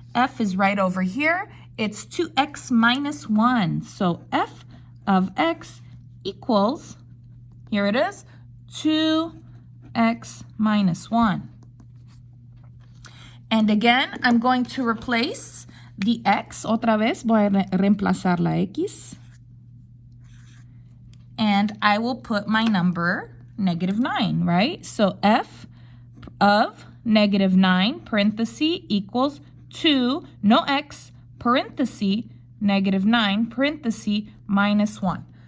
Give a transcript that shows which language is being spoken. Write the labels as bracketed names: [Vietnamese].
[English] F is right over here. It's 2x minus 1. So f of x equals Here it is, 2x minus 1. And again, I'm going to replace the x. [Spanish] Otra vez voy a reemplazar la x. [English] And I will put my number -9, right? So f of -9, parenthesis, equals 2, no x, parenthesis, -9, parenthesis, minus 1.